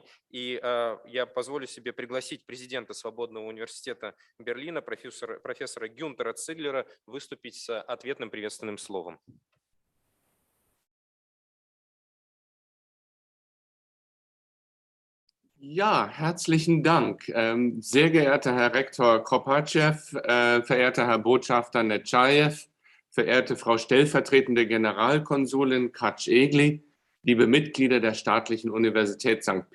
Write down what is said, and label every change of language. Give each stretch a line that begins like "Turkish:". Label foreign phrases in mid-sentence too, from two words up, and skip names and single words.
Russian: И я позволю себе пригласить президента Свободного университета Берлина, профессора Гюнтера Циглера, выступить с ответным приветственным словом.
German: Ja, herzlichen Dank. Sehr geehrter Herr Rektor Kopatschew, verehrter Herr Botschafter Netschajew, verehrte Frau stellvertretende Generalkonsulin Katsch-Egli, liebe Mitglieder der Staatlichen Universität St.